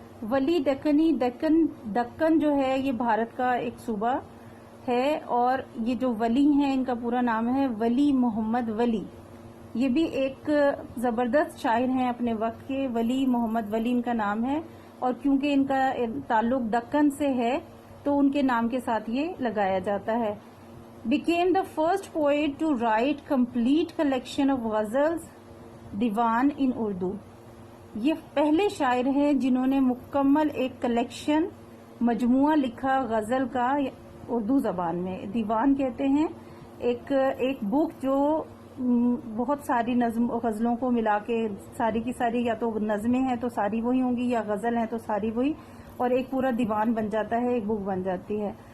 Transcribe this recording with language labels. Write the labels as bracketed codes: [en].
[ur] ولی ڈکنی, دکن جو ہے یہ بھارت کا ایک صوبہ ہے, اور یہ جو ولی ہیں ان کا پورا نام ہے ولی محمد ولی. یہ بھی ایک زبردست شاعر ہیں اپنے وقت کے, ولی محمد ولی ان کا نام ہے, اور کیونکہ ان کا تعلق دکن سے ہے تو ان کے نام کے ساتھ یہ لگایا جاتا ہے. [en] became the first poet to write complete collection of ghazals diwan in Urdu. [ur] یہ پہلے شاعر ہیں جنہوں نے مکمل ایک کلیکشن, مجموعہ لکھا غزل کا اردو زبان میں. دیوان کہتے ہیں ایک بک جو بہت ساری غزلوں کو ملا کے, ساری کی ساری یا تو نظمیں ہیں تو ساری وہی ہوں گی, یا غزل ہیں تو ساری وہی, اور ایک پورا دیوان بن جاتا ہے, ایک بک بن جاتی ہے.